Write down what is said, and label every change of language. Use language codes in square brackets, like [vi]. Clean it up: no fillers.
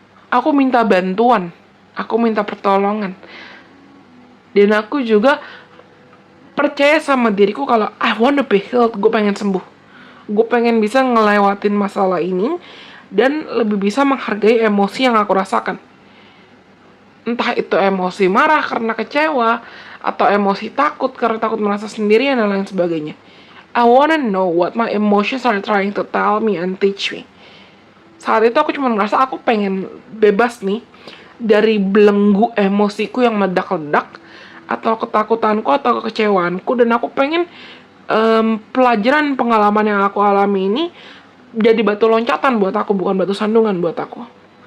[id] Aku minta bantuan, aku minta pertolongan. Dan aku juga percaya sama diriku kalau [en] I want to be healed, [id] gue pengen sembuh. Gue pengen bisa ngelewatin masalah ini dan lebih bisa menghargai emosi yang aku rasakan. Entah itu emosi marah karena kecewa, atau emosi takut karena takut merasa sendirian dan lain sebagainya. [en] I wanna know what my emotions are trying to tell me and teach me. [id] Saat itu aku cuma merasa aku pengen bebas nih dari belenggu emosiku yang meledak-ledak, atau ketakutanku atau kekecewaanku, dan aku pengen pelajaran pengalaman yang aku alami ini jadi batu loncatan buat aku, bukan batu sandungan buat aku.